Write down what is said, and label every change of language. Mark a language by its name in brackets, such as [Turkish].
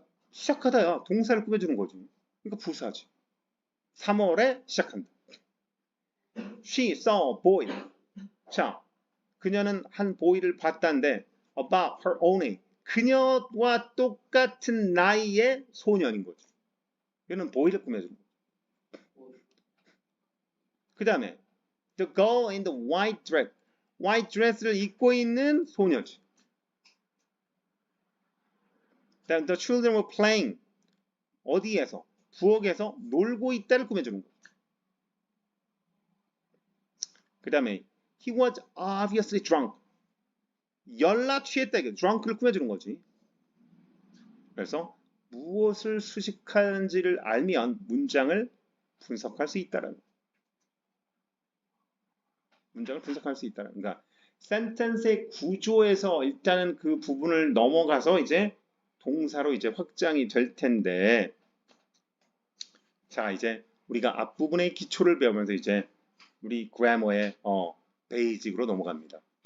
[Korean] 시작하다야. 동사를 꾸며주는 거지. 그러니까 부사지. 3월에 시작한다. [English] She saw a boy. [Korean] 자, 그녀는 한 보이를 봤다는데 [English] about her own age. [Korean] 그녀와 똑같은 나이의 소년인 거죠. 이거는 보이를 꾸며주는 거죠. 그 다음에 [English] the girl in the white dress. [Korean] white dress를 입고 있는 소녀지. 다음 [English] the children were playing. [Korean] 어디에서? 부엌에서 놀고 있다를 꾸며주는 거예요. 그 다음에 [English] he was obviously drunk. [Korean] 열나 취했다. drunk를 꾸며주는 거지. 그래서 무엇을 수식하는지를 알면 문장을 분석할 수 있다라는 거예요. 문장을 분석할 수 있다는 거예요. 그러니까 센텐스의 구조에서 일단은 그 부분을 넘어가서 이제 동사로 이제 확장이 될 텐데 자 이제 우리가 앞부분의 기초를 배우면서 이제 우리 그래머의 베이직으로 넘어갑니다.